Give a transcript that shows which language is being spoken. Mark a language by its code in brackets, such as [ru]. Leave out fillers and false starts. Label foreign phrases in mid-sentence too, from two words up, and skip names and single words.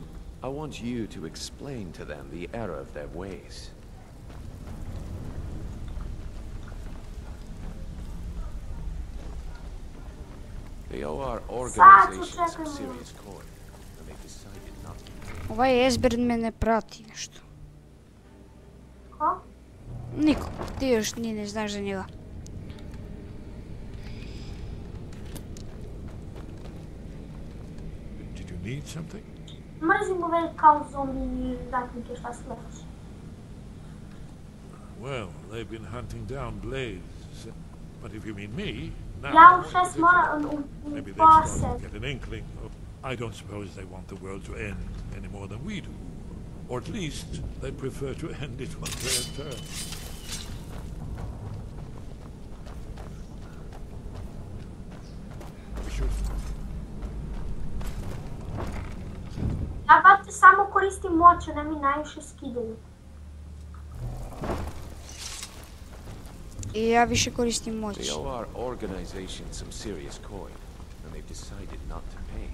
[en] I want you to explain to them the error of their ways. They owe our organization some serious coin, and they've decided not to. [sr] Ovaj Esbern me ne prati nešto. Ko? Niko, ti još ni ne znaš za njega. [en] Did you need something? [sr] Mrzim ove kao zombi ratnike šta sledeće. [en] Well, they've been hunting down Blades. But if you mean me, now... [sr] Ja u 6 moram u [en] Maybe they've [sr] pola [en] started to [sr] 7. [en] get an inkling of... I don't suppose they want the world to end any more than we do. Or at least, they prefer to end it on their terms. We should... [sr] Ja brate samo koristim moć, ne mi najviše skidaju. I ja više koristim moć. [en] They owe our organization some serious coin, and they've decided not to pay.